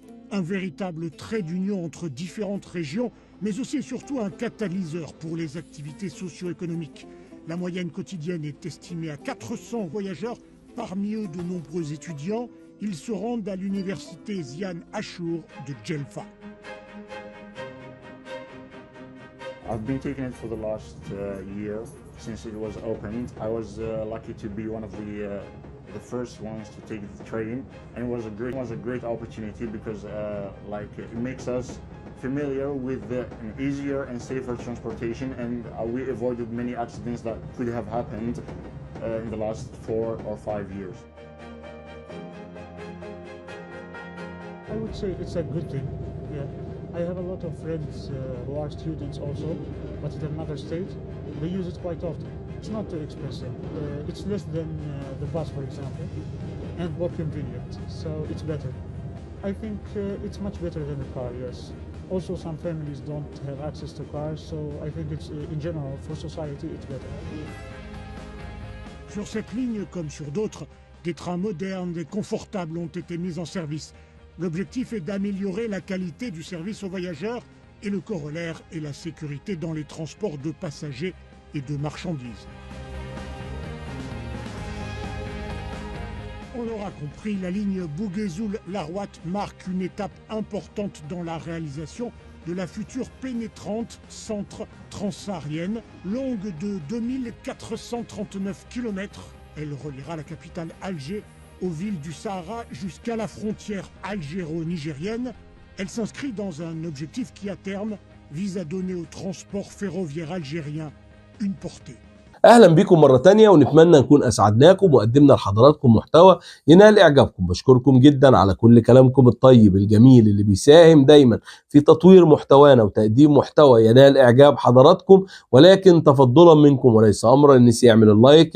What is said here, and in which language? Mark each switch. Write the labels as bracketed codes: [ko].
[fr] Un véritable trait d'union entre différentes régions, mais aussi et surtout un catalyseur pour les activités socio-économiques. La moyenne quotidienne est estimée à 400 voyageurs, parmi eux de nombreux étudiants. Ils se rendent à l'université Zian Achour de Djelfa. [en] I've been taking it for the last year since it was opened. I was lucky to be one of the first ones to take the train, and it was a great opportunity because it makes us familiar with an easier and safer transportation, and we avoided many accidents that could have happened in the last 4 or 5 years. I would say it's a good thing. Yeah. I have a lot of friends who are students also, but in another state. They use it quite often. It's not too expensive. It's less than the bus, for example, and more convenient, so it's better. I think it's much better than the car, yes. Also, some families don't have access to cars, so I think it's, in general, for society, it's better. [fr] Sur cette ligne, comme sur d'autres, des trains modernes et confortables ont été mis en service. L'objectif est d'améliorer la qualité du service aux voyageurs et le corollaire est la sécurité dans les transports de passagers et de marchandises. On l'aura compris, la ligne Bouguezoul-Larouat marque une étape importante dans la réalisation de la future pénétrante centre transsaharienne, longue de 2439 km. Elle reliera la capitale Alger aux villes du Sahara jusqu'à la frontière algéro-nigérienne. Elle s'inscrit dans un objectif qui, à terme, vise à donner au transport ferroviaire algérien une portée. [ar] اهلا بكم مرة تانية ونتمنى نكون اسعدناكم وقدمنا لحضراتكم محتوى ينال اعجابكم. بشكركم جدا على كل كلامكم الطيب الجميل اللي بيساهم دايما في تطوير محتوانا وتقديم محتوى ينال اعجاب حضراتكم، ولكن تفضلا منكم وليس امرا الناس يعمل اللايك.